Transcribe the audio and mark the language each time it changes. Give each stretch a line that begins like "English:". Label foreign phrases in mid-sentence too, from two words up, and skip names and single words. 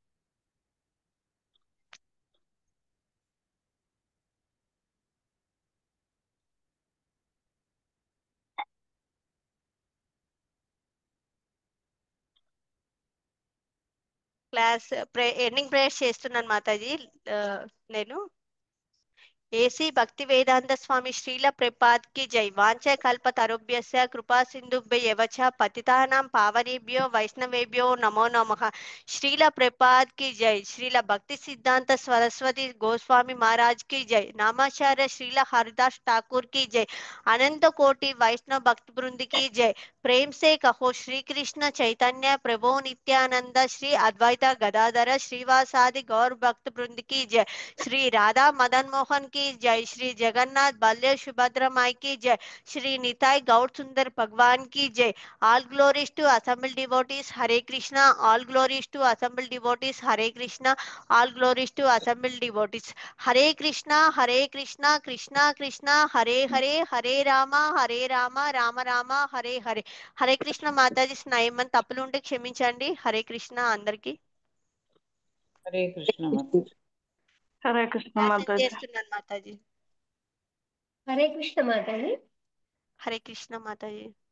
Telugu: క్లాస్ ఎండింగ్ ప్రేయర్స్ చేస్తున్నాను మాతాజీ.
Hindi: నేను ए.सी. भक्ति वेदांत स्वामी श्रील प्रपात की जय.
Sanskrit: వాంఛ కల్ప తరుభ్యస్య కృపా సింధుభ్యవచ పతితానాం పావనేభ్యో వైష్ణవేభ్యో నమో నమః.
Hindi: श्रील प्रपात की जय. श्रील भक्ति सिद्धांत सरस्वती गोस्वामी महाराज की जय. नामाचार्य श्रील हरिदास ठाकुर की जय. अनंत कोटि वैष्णव भक्त वृंद की जय. प्रेम से कहो श्री कृष्ण चैतन्य प्रभु नित्यानंद श्री अद्वैत गदाधर श्रीवासादि गौर भक्त वृंद की जय. श्री राधा मदन मोहन की की जय, श्री जगन्नाथ बलदेव सुभद्रा माई की जय, श्री निताई गौड़ सुंदर भगवान की जय।
English: All glories to assembled devotees, Hare Krishna. All glories to assembled devotees, Hare Krishna. All glories to assembled devotees. Hare Krishna, Krishna Krishna, Hare Hare, Hare Rama, Rama Rama, Hare Hare.
Telugu: హరే కృష్ణ మాతాజీ, స్నేహం తప్పులు ఉంటే క్షమించండి. హరే కృష్ణ అందరికి. హరే కృష్ణ మాతాజీ. హరే కృష్ణ మాతాజీ. చేస్తున్నాను మాతాజీ. హరే కృష్ణ మాతాజీ. హరే కృష్ణ మాతాజీ.